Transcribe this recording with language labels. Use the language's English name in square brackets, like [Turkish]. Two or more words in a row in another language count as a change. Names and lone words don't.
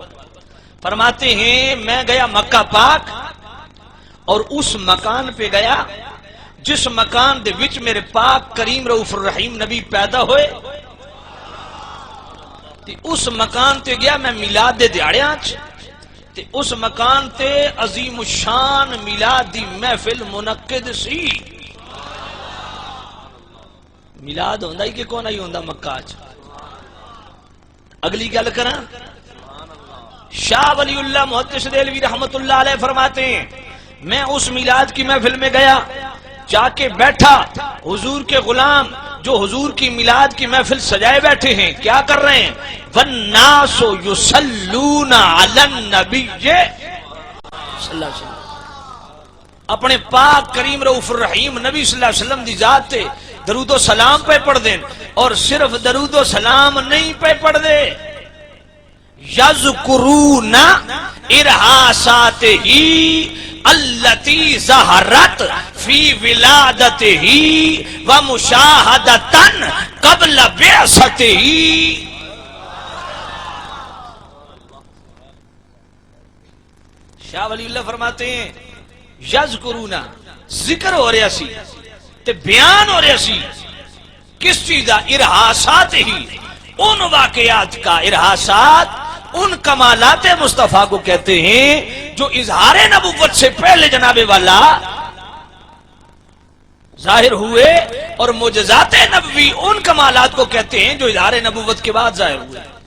[Urdu] فرماتے ہیں میں گیا مکہ پاک اور اس مکان پہ گیا [Punjabi] جس مکان دے وچ میرے پاک کریم رؤوف الرحیم نبی پیدا ہوئے، تے اس مکان تے گیا میں میلاد دے دیہڑیاں چ، تے اس مکان تے عظیم الشان میلاد دی محفل منعقد سی۔ میلاد ہوندا ہی کہ کون ہی ہوندا مکہ چ۔ اگلی گل کراں، [Urdu] شاہ ولی اللہ محدث دہلوی رحمت اللہ علیہ فرماتے ہیں میں اس میلاد کی محفل میں گیا، جا کے بیٹھا، حضور کے غلام جو حضور کی میلاد کی محفل سجائے بیٹھے ہیں کیا کر رہے ہیں؟ [Arabic] وَالنَّاسُ يُصَلُّونَ عَلَى النَّبِيِّ صلی اللہ علیہ وسلم، [Punjabi] اپنے پاک کریم رؤوف الرحیم نبی [Arabic] صلی اللہ علیہ وسلم [Punjabi] دی ذات تے درود و سلام پہ پڑھ دیں، اور صرف درود و سلام نہیں پہ پڑھ دے، [Arabic] یذکرون ارحاساتہ التی ظہرت فی ولادتہ ومشاہدۃ قبل بعثتہ۔ [Punjabi] شاہ ولی اللہ فرماتے ہیں یذکرون، ذکر ہو رہا سی تے بیان ہو رہا سی کس چیز دا؟ [Urdu] ارحاسات ہی، ان واقعات کا، ارحاسات ان کمالات مصطفیٰ کو کہتے ہیں جو اظہار نبوت سے پہلے جناب والا ظاہر ہوئے، اور معجزات نبوی ان کمالات کو کہتے ہیں جو اظہار نبوت کے بعد ظاہر ہوئے۔